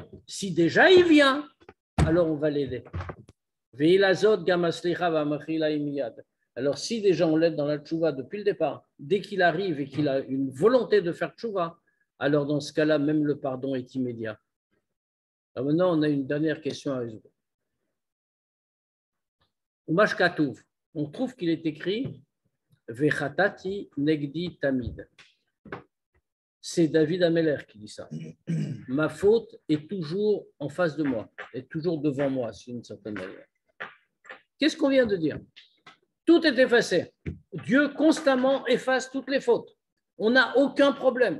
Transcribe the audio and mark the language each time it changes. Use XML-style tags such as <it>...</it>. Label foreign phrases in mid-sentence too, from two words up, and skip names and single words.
<fr>Si déjà il vient, alors on va l'aider. Alors si déjà on l'aide dans la tchouva depuis le départ, dès qu'il arrive et qu'il a une volonté de faire tchouva, alors dans ce cas-là, même le pardon est immédiat. Alors maintenant, on a une dernière question à résoudre.</fr> <he>ומה שכתוב,</he> <fr>on trouve qu'il est écrit</fr> <he>וחטאתי נגדי תמיד.</he> <fr>C'est David Ameller qui dit ça. Ma faute est toujours en face de moi, est toujours devant moi, d'une certaine manière. Qu'est-ce qu'on vient de dire? Tout est effacé. Dieu constamment efface toutes les fautes. On n'a aucun problème.</fr>